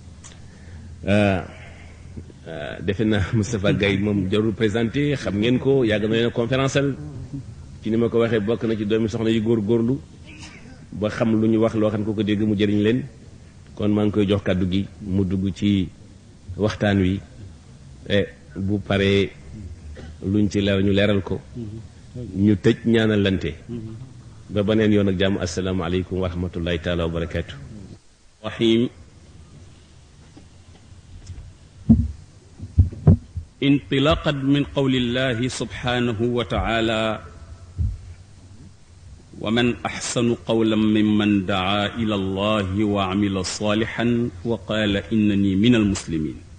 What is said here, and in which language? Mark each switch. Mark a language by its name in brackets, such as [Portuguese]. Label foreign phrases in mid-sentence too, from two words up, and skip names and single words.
[Wolof] defe naa Moustapha Gaye moom jarul présenté xam ngeen ko yàgg na leen conférence al ci ni ma ko waxee bokk na ci doomi soxna yi góorgóorlu ba xam lu ñu wax loo xam ko ko dégg mu jëriñ leen kon maa ngi koy jox kàddu gi mu dugg ci waxtaan wi bu paree luñ ci leer ñu leeral ko ñu tëj ñaanalante ba beneen yoon ak jàmm [Arabic] السلام عليكم ورحمة الله تعالى وبركاته. rahim انطلاقا من قول الله سبحانه وتعالى ومن أحسن قولا ممن دعا إلى الله وعمل صالحا وقال إنني من المسلمين